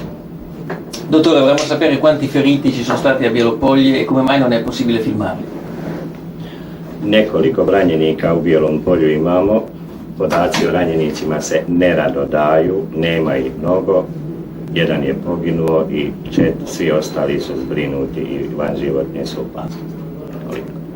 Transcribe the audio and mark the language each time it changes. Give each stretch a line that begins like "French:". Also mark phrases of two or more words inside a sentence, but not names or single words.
Italian: Dottore, vorremmo sapere quanti feriti ci sono stati a Bijelopolje e come mai non è possibile filmarli.
Serbian: Nekoliko ranjenika u Bijelom polju imamo. Podaci o ranjenicima se nerado daju, nema ih mnogo. Jedan je poginuo i svi ostali su zbrinuti i van životne su opasnosti. Toliko.